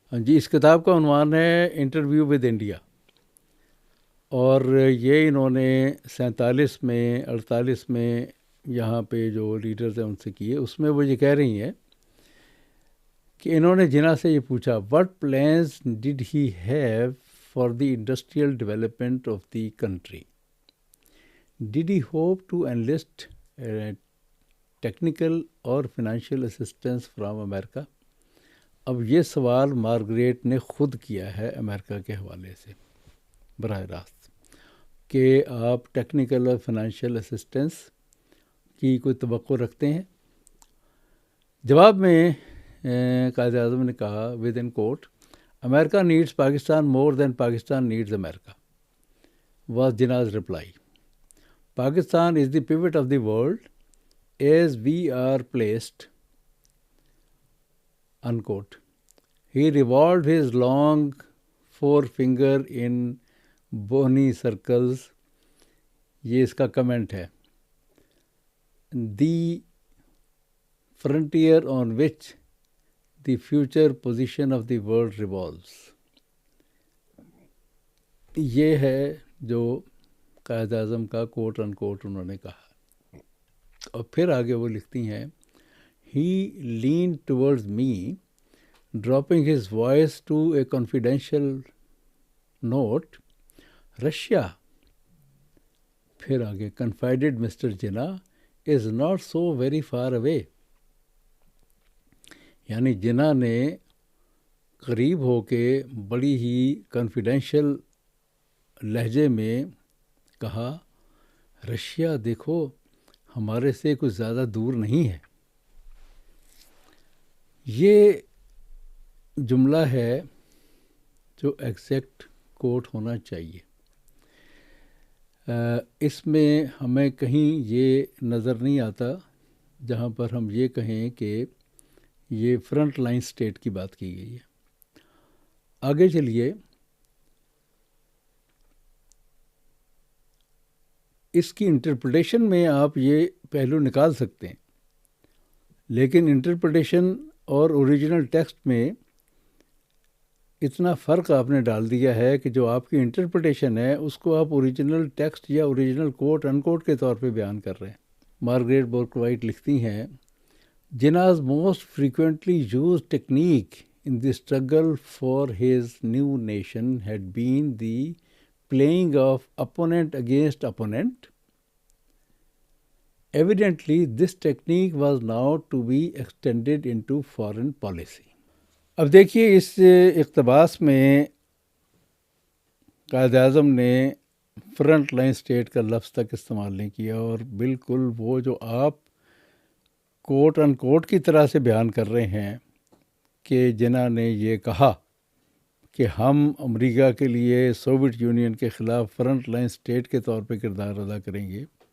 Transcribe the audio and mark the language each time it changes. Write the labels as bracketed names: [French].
[Urdu] ہاں جی، اس کتاب کا عنوان ہے انٹرویو ود انڈیا، اور یہ انہوں نے 47 میں 48 میں یہاں پہ جو لیڈرز ہیں ان سے کیے. اس میں وہ یہ کہہ رہی ہیں کہ انہوں نے جناح سے یہ پوچھا [English] what plans did he have for the industrial development of the country? Did he hope to enlist technical or financial assistance from America? [Urdu] اب یہ سوال مارگریٹ نے خود کیا ہے امریکہ کے حوالے سے براہ راست کہ آپ ٹیکنیکل اور فنانشیل اسسٹنس کی کوئی توقع رکھتے ہیں. جواب میں قائد اعظم نے کہا [English] With in quote America needs Pakistan more than Pakistan needs America was Jinnah's reply. Pakistan is the pivot of the world as we are placed, unquote. He revolved his long forefinger in bony circles. [Urdu] یہ اس کا comment ہے. [English] The frontier on which the future position of the world revolves. [Urdu] یہ ہے جو قائد اعظم کا کوٹ ان کوٹ انہوں نے کہا. اور پھر آگے وہ لکھتی ہیں [English] He leaned towards me, dropping his voice to a confidential note. Russia, [Urdu] پھر آگے [English] confided Mr. Jinnah, is not so very far away. [Urdu] یعنی جناح نے قریب ہو کے بڑی ہی کانفیڈینشیل لہجے میں کہا رشیا دیکھو ہمارے سے کچھ زیادہ دور نہیں ہے. یہ جملہ ہے جو ایگزیکٹ کوٹ ہونا چاہیے. اس میں ہمیں کہیں یہ نظر نہیں آتا جہاں پر ہم یہ کہیں کہ یہ فرنٹ لائن اسٹیٹ کی بات کی گئی ہے. آگے چلیے. اس کی انٹرپریٹیشن میں آپ یہ پہلو نکال سکتے ہیں، لیکن انٹرپریٹیشن اور اوریجنل ٹیکسٹ میں اتنا فرق آپ نے ڈال دیا ہے کہ جو آپ کی انٹرپریٹیشن ہے اس کو آپ اوریجنل ٹیکسٹ یا اوریجنل کوٹ ان کوٹ کے طور پہ بیان کر رہے ہیں. [English] Margaret Bourke White [Urdu] لکھتی ہیں [English] Jinnah's most frequently used technique in the struggle for his new nation had been the playing of opponent against opponent. Evidently, this technique was now to be extended into foreign policy. [Urdu] اب دیکھیے اس اقتباس میں قائد اعظم نے front line state کا لفظ تک استعمال نہیں کیا، اور بالکل وہ جو آپ کوٹ ان کوٹ کی طرح سے بیان کر رہے ہیں کہ جناح نے یہ کہا کہ ہم امریکہ کے لیے سوویت یونین کے خلاف فرنٹ لائن اسٹیٹ کے طور پہ کردار ادا کریں گے،